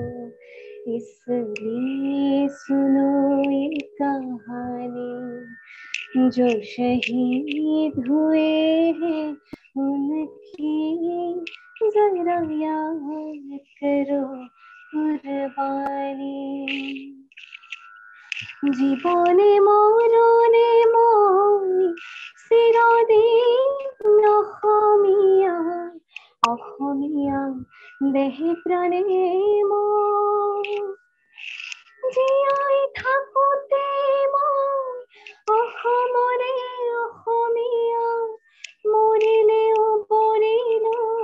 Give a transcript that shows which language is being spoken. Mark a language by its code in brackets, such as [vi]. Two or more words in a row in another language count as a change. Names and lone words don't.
[hi] इसलिए सुनो ये कहानी, जो शहीद हुए हैं उनकी जरा याद करो कुर्बानी, [as] জীবনে মরণে মই চিরদিন অসমীয়া, অসমীয়া দেহে প্ৰাণে মই জীয়াই থাকোতে মই অসমৰে অসমীয়া, মৰিলেও পৰিলো